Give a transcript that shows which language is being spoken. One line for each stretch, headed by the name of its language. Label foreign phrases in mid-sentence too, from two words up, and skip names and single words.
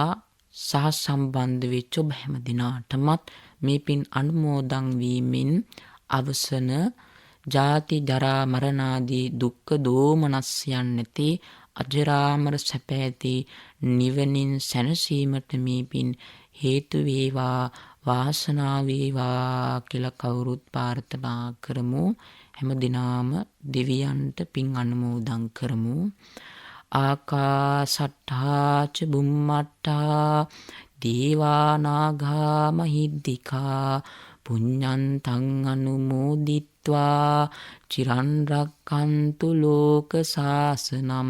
Sinhala: සහ සම්බන්ධ වෙච්ච ඔබ හැම දිනාටමත් මේ පින් අනුමෝදන් වීමෙන් අවසන ජාති ජරා මරණ ආදී දුක්ඛ දෝමනස්යන් නැති අජරාමර සැප ඇති නිවනින් සැනසීමට මේ පින් හේතු වේවා, වාසනාව වේවා කියලා කවුරුත් ප්‍රාර්ථනා කරමු. හැම දිනාම දෙවියන්ට පින් අනුමෝදන් කරමු.
Pali: ආකාසට්ඨා ච බුම්මට්ඨා දේවා නාග මහිද්దికා පුඤ්ඤන්තං අනුමෝදිත්වා චිරන් රක්ඛන්තු ලෝක සාසනං.